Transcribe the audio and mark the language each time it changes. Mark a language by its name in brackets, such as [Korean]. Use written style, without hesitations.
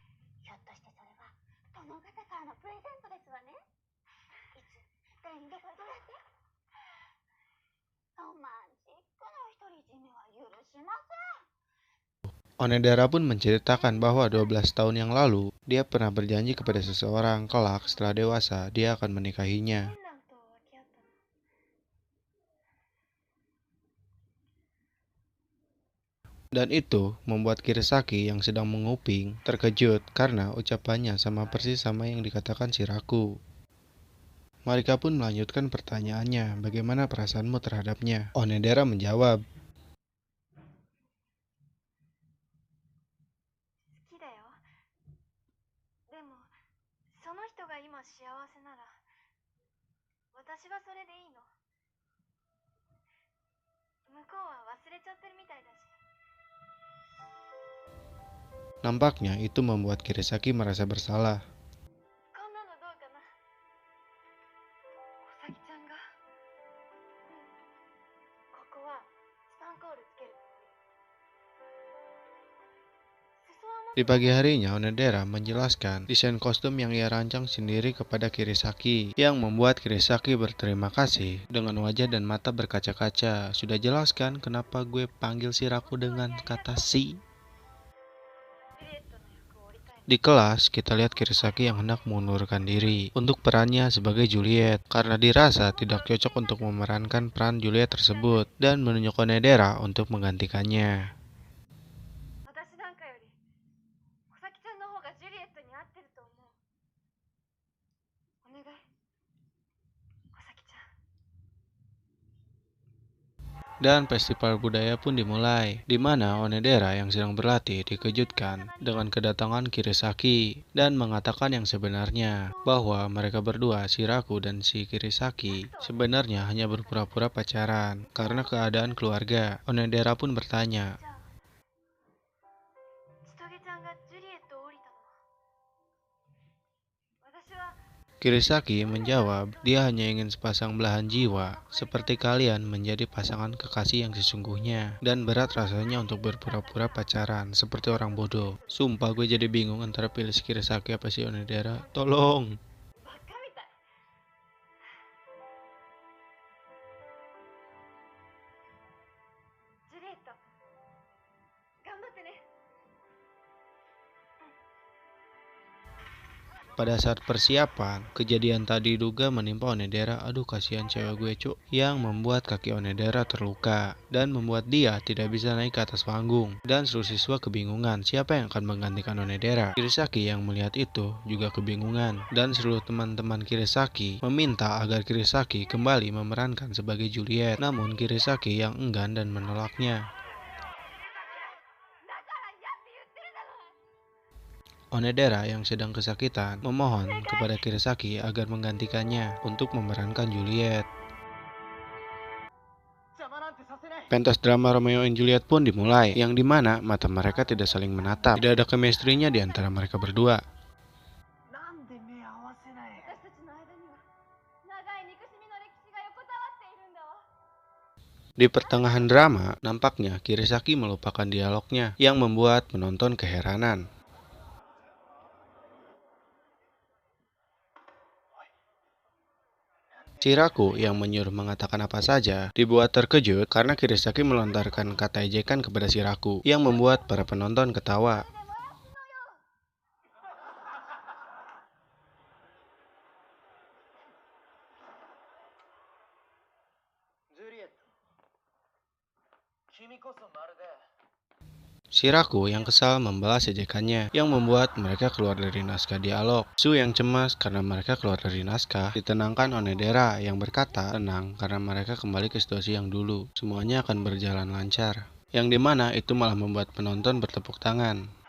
[Japanese] ひょっとしてそれは殿方からのプレゼントですわね。いつ手に入れたどうやってロマンチックな独り占めは許しません。 [Indonesian] Onedera pun menceritakan bahwa 12 tahun yang lalu, dia pernah berjanji kepada seseorang kelak setelah dewasa, dia akan menikahinya. [Japanese] フィンランドと分け合ったの。 [Indonesian] Dan itu membuat Kirisaki yang sedang menguping terkejut karena ucapannya sama persis sama yang dikatakan Shiraku. Marika pun melanjutkan pertanyaannya, bagaimana perasaanmu terhadapnya? Onedera menjawab, [Japanese] 好きだよ。でもその人が今幸せなら私はそれでいいの。向こうは忘れちゃってるみたいだし。 [Indonesian] nampaknya itu membuat Kirisaki merasa bersalah. [Japanese] こんなのどうかな。小咲ちゃんが、ここはスパンコールつけるつもり。裾はも [Indonesian] Di pagi harinya, Onedera menjelaskan desain kostum yang ia rancang sendiri kepada Kirisaki, yang membuat Kirisaki berterima kasih dengan wajah dan mata berkaca-kaca. Sudah jelaskan kenapa gue panggil Shiraku dengan kata si? [Japanese] ジュリエットの役を折りたい。 [Indonesian] Di kelas, kita lihat Kirisaki yang hendak mengundurkan diri untuk perannya sebagai Juliet karena dirasa tidak cocok untuk memerankan peran Juliet tersebut dan menunjuk Onedera untuk menggantikannya. [Japanese] 私なんかより小咲ちゃんの方がジュリエットに合ってると思う。お願い、小咲ちゃん。 [Indonesian] Dan festival budaya pun dimulai, di mana Onedera yang sedang berlatih dikejutkan dengan kedatangan Kirisaki dan mengatakan yang sebenarnya, bahwa mereka berdua, Shiraku dan si Kirisaki, sebenarnya hanya berpura-pura pacaran karena keadaan keluarga. Onedera pun bertanya, [Japanese] じゃあ千棘ちゃんがジュリエットを降りたのは私は [Indonesian] Kirisaki menjawab, dia hanya ingin sepasang belahan jiwa, seperti kalian menjadi pasangan kekasih yang sesungguhnya, dan berat rasanya untuk berpura-pura pacaran, seperti orang bodoh. Sumpah gue jadi bingung antara pilih si Kirisaki apa si Onedera. Tolong! [Japanese] バカみたい。ジュリエット、頑張ってね。 [Indonesian] Pada saat persiapan, kejadian tadi diduga menimpa Onedera. Aduh, kasihan cewek gue, cuk. Yang membuat kaki Onedera terluka dan membuat dia tidak bisa naik ke atas panggung. Dan seluruh siswa kebingungan siapa yang akan menggantikan Onedera. Kirisaki yang melihat itu juga kebingungan. Dan seluruh teman-teman Kirisaki meminta agar Kirisaki kembali memerankan sebagai Juliet. Namun Kirisaki yang enggan dan menolaknya. [Japanese] だから嫌って言ってるだろ。 [Indonesian] Onedera yang sedang kesakitan memohon kepada Kirisaki agar menggantikannya untuk memerankan Juliet. Pentas drama Romeo and Juliet pun dimulai, yang dimana mata mereka tidak saling menatap. Tidak ada chemistry-nya di antara mereka berdua. [Japanese] なんで目合わせない。私たちの間には長い憎しみの歴史が横たわっているんだわ。 [Indonesian] Di pertengahan drama, nampaknya Kirisaki melupakan dialognya, yang membuat penonton keheranan. Shiraku yang menyuruh mengatakan apa saja dibuat terkejut karena Kirisaki melontarkan kata ejekan kepada Shiraku yang membuat para penonton ketawa. ジュリエット、君こそまるで。 Shiraku yang kesal membalas ejekannya yang membuat mereka keluar dari naskah dialog. Su yang cemas karena mereka keluar dari naskah ditenangkan Onedera yang berkata tenang karena mereka kembali ke situasi yang dulu. Semuanya akan berjalan lancar. Yang dimana itu malah membuat penonton bertepuk tangan.